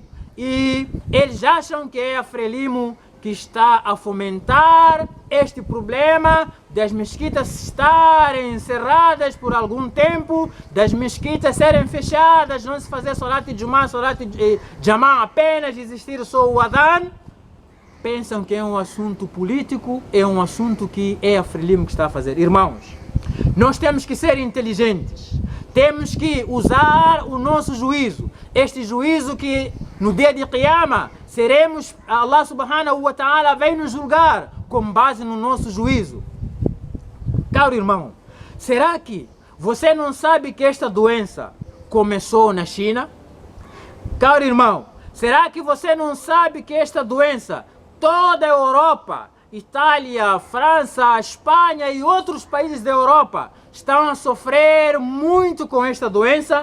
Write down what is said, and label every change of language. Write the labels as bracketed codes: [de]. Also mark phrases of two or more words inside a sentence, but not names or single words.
[pt] E eles acham que é a Frelimo que está a fomentar este problema das mesquitas estarem encerradas por algum tempo, das mesquitas serem fechadas, não se fazer Salat de Jumá, Salat de Jamá apenas, existir só o Adhan. Pensam que é um assunto político, é um assunto que é a Frelimo que está a fazer. Irmãos, nós temos que ser inteligentes, temos que usar o nosso juízo, este juízo que no dia de Qiyamah seremos, [ar] الله سبحانه وتعالى [pt] vai nos julgar com base no nosso juízo. Caro irmão, será que você não sabe que esta doença começou na China? Caro irmão, será que você não sabe que esta doença, toda a Europa, Itália, França, Espanha e outros países da Europa estão a sofrer muito com esta doença?